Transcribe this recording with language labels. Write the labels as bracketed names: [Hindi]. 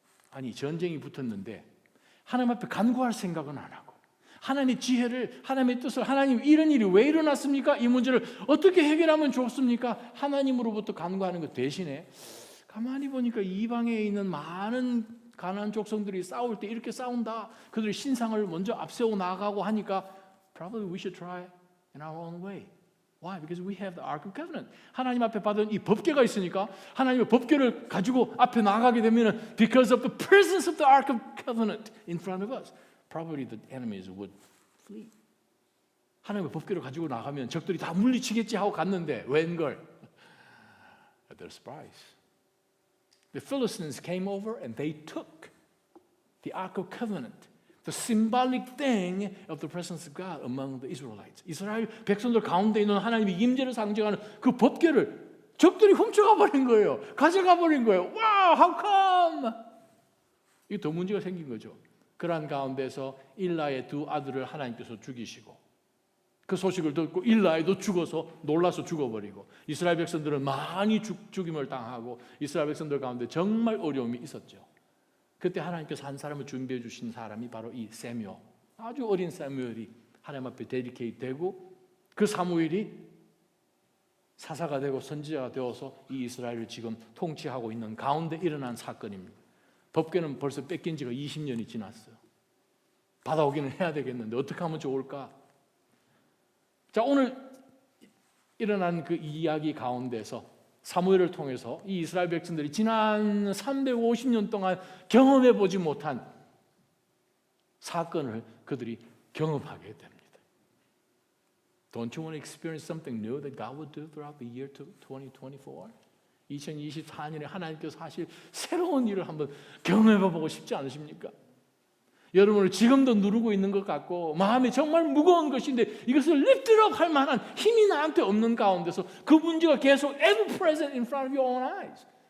[Korean] 아니 전쟁이 붙었는데 하나님 앞에 간구할 생각은 안 하고 하나님의 지혜를, 하나님의 뜻을, 하나님 이런 일이 왜 일어났습니까? 이 문제를 어떻게 해결하면 좋습니까? 하나님으로부터 간구하는 것 대신에 가만히 보니까 이방에 있는 많은 가나안 족속들이 싸울 때 이렇게 싸운다. 그들이 신상을 먼저 앞세워 나가고 하니까 [English] probably we should try in our own way. Why? Because we have the Ark of Covenant. [Korean] 하나님 앞에 받은 이 법궤가 있으니까 하나님의 법궤를 가지고 앞에 나가게 되면 [English] because of the presence of the Ark of Covenant in front of us, probably the enemies would flee. [Korean] 하나님의 법궤를 가지고 나가면 적들이 다 물리치겠지 하고 갔는데 웬걸? [English] They're surprised. The Philistines came over and they took the Ark of Covenant, the symbolic thing of the presence of God among the Israelites. [Korean] 이스라엘 백성들 가운데 있는 하나님의 임재를 상징하는 그 법궤를 적들이 훔쳐가 버린 거예요. 가져가 버린 거예요. [English] Wow, how come? [Korean] 이게 더 문제가 생긴 거죠. 그러한 가운데서 일라의 두 아들을 하나님께서 죽이시고 그 소식을 듣고 일라에도 죽어서 놀라서 죽어버리고 이스라엘 백성들은 많이 죽임을 당하고 이스라엘 백성들 가운데 정말 어려움이 있었죠. 그때 하나님께서 한 사람을 준비해 주신 사람이 바로 이 사무엘, 아주 어린 사무엘이 하나님 앞에 데디케이트 되고 그 사무엘이 사사가 되고 선지자가 되어서 이 이스라엘을 지금 통치하고 있는 가운데 일어난 사건입니다. 법궤는 벌써 뺏긴 지가 20년이 지났어요. 받아오기는 해야 되겠는데 어떻게 하면 좋을까? 자, 오늘 일어난 그 이야기 가운데서 사무엘을 통해서 이 이스라엘 백성들이 지난 350년 동안 경험해 보지 못한 사건을 그들이 경험하게 됩니다. [English] Don't you want to experience something new that God would do throughout the year 2024? [Korean] 2024년에 하나님께서 하실 새로운 일을 한번 경험해 보고 싶지 않으십니까? 여러분을 지금도 누르고 있는 것 같고 마음이 정말 무거운 것인데 이것을 [English] lift up [Korean] 할 만한 힘이 나한테 없는 가운데서 그 문제가 계속 [English] ever present in front of your own eyes.